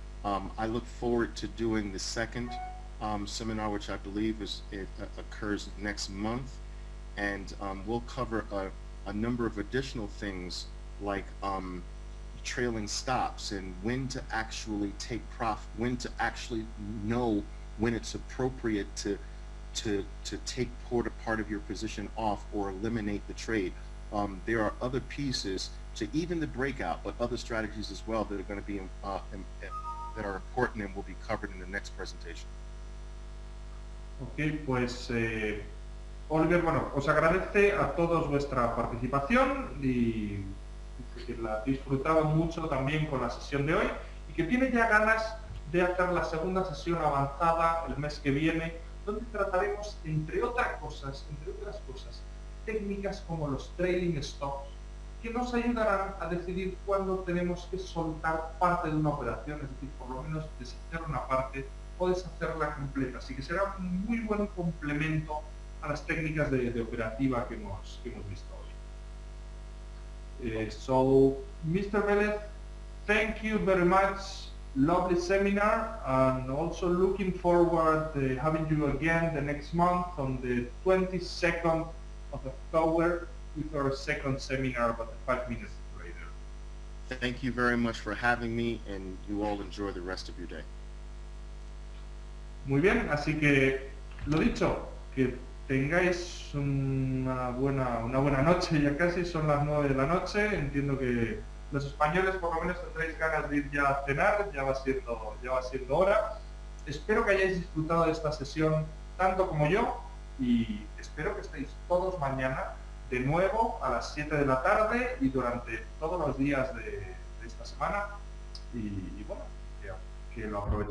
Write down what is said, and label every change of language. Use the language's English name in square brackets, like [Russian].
[English] I look forward to doing the second seminar, which I believe occurs next month, and we'll cover a number of additional things like trailing stops and when to actually take profit, when to actually know when it's appropriate to take part of your position off or eliminate the trade. There are other pieces to even the breakout, but other strategies as well that are going to be that are important and will be covered in the next presentation. [Spanish] Ok, pues Oliver, bueno, os agradece a todos vuestra participación y que la disfrutaba mucho también con la sesión de hoy y que tiene ya ganas de hacer la segunda sesión avanzada el mes que viene, donde trataremos, entre otras cosas, técnicas como los trailing stops, que nos ayudarán a decidir cuándo tenemos que soltar parte de una operación, es decir, por lo menos deshacer una parte o deshacerla completa. Así que será un muy buen complemento a las técnicas de operativa que hemos visto hoy. [English] So, Mr. Vélez, thank you very much. Lovely seminar, and also looking forward having you again the next month on the 22nd of October with our second seminar about the 5 minutes trader. Thank you very much for having me, and you all enjoy the rest of your day. [Spanish] Muy bien, así que lo dicho, que tengáis una buena noche, ya casi son las 9 de la noche, entiendo que los españoles por lo menos tendréis ganas de ir ya a cenar, ya va siendo hora. Espero que hayáis disfrutado de esta sesión tanto como yo y espero que estéis todos mañana de nuevo a las 7 de la tarde y durante todos los días de esta semana y bueno, que lo aprovechéis.